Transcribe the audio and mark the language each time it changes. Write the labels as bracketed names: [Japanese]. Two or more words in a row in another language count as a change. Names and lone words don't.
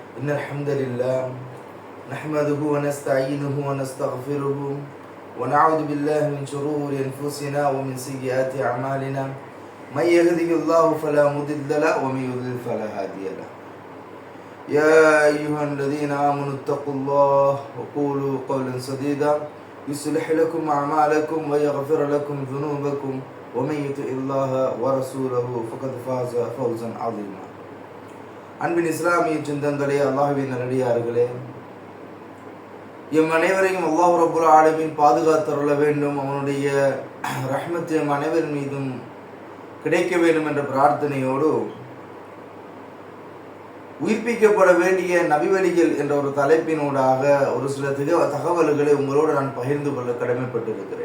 [Arabic] إن الحمد لله نحمده ونستعينه ونستغفره ونعوذ بالله من شرور أنفسنا ومن سيئات أعمالنا من يهده الله فلا مضل له ومن يضلل فلا هادي له. يا أيها الذين آمنوا اتقوا الله وقولوا قولا سديدا يصلح لكم أعمالكم ويغفر لكم ذنوبكم ومن يطع الله ورسوله فقد فاز فوزا عظيما. [Tamil] அன்பின் இஸ்லாமிய சிந்தங்களே, அல்லாஹ்வின் நல்லடியார்களே, எம் அனைவரையும் [Arabic] الله رب العالمين [Tamil] பாதுகாத்தருள வேண்டும். அவனுடைய ரஹ்மத் எம் அனைவர் மீதும் கிடைக்க வேண்டும் என்ற பிரார்த்தனையோடு உயிர்ப்பிக்கப்பட வேண்டிய நபிவழிகள் என்ற ஒரு தலைப்பினூடாக ஒரு சில தகவல்களை உங்களோடு நான் பகிர்ந்து கொள்ள கடமைப்பட்டிருக்கிறேன்.